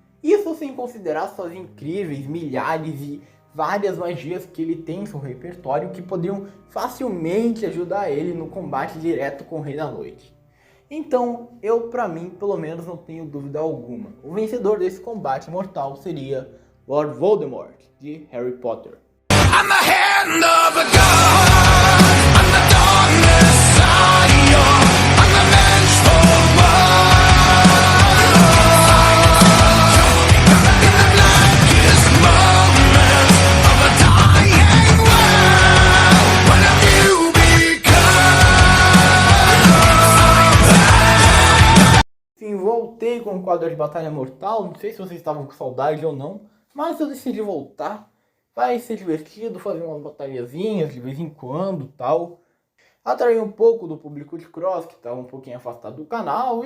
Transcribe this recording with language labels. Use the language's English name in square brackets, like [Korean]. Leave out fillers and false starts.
[Portuguese] Isso sem considerar suas incríveis milhares e várias magias que ele tem em seu repertório que poderiam facilmente ajudar ele no combate direto com o Rei da Noite. Então, pra mim, pelo menos, não tenho dúvida alguma. O vencedor desse combate mortal seria Lord Voldemort, de Harry Potter. [English] I'm the hand of a god, I'm the dark messiah, I'm the vengeful one. In the blackest moments of a dying world, what have you become? [Portuguese] Sim, voltei com o quadro de Batalha Mortal, não sei se vocês estavam com saudade ou não, mas eu decidi voltar. Vai ser divertido fazer umas batalhazinhas de vez em quando, tal. Atrair um pouco do público de Cross, que tá um pouquinho afastado do canal.